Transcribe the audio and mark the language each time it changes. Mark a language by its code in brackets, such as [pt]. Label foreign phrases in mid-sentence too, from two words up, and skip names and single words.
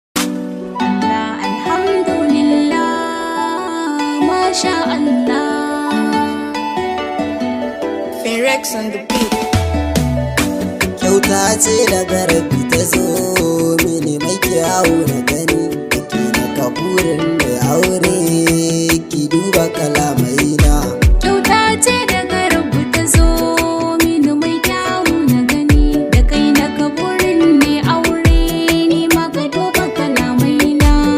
[ar] Allah, alhamdulillah, masha Allah. [en] Ferex on the beat. [ha] Kyauta ce daga Rabbi ta zo mini mai kyawu na gani, da ke na kaburin mai aure, ki duba kalamaina. Kyauta ce daga Rabbi ta zo mini mai kyawu na gani, da kai na kaburin mai aure, ni ma ka duba kalamaina.